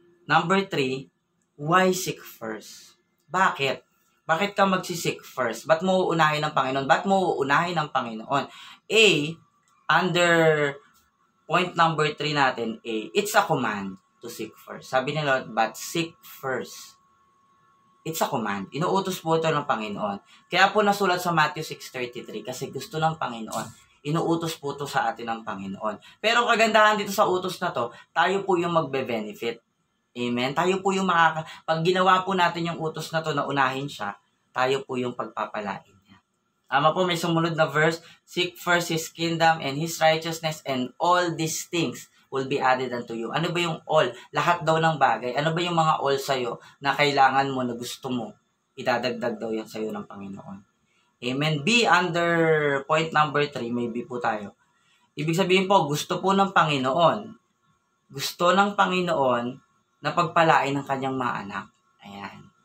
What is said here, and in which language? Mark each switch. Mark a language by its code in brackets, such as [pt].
[en] Number 3, why seek first? [tl] Bakit? Bakit ka magsisik first? Ba't mo uunahin ng Panginoon? Ba't mo uunahin ng Panginoon? [en] A, under point number 3 [tl] natin, [en] A, it's a command to seek first. [tl] Sabi ni Lord, [en] but seek first. It's a command. [tl] Inuutos po ito ng Panginoon. Kaya po nasulat sa Matthew 6:33 kasi gusto ng Panginoon. Inuutos po ito sa atin ng Panginoon. Pero kagandahan dito sa utos na to, tayo po yung magbe-benefit. Amen? Tayo po yung pag ginawa po natin yung utos na to na unahin siya, tayo po yung pagpapalain niya. Ama po, may sumunod na verse, [en] seek first His kingdom and His righteousness and all these things will be added unto you. [tl] Ano ba yung all? Lahat daw ng bagay. Ano ba yung mga all sa'yo na kailangan mo, na gusto mo? Idadagdag daw yan sa'yo ng Panginoon. Amen. B, under point number 3, may B po tayo. Ibig sabihin po, gusto po ng Panginoon. Gusto ng Panginoon na pagpalain ng kanyang mga anak. Ayan.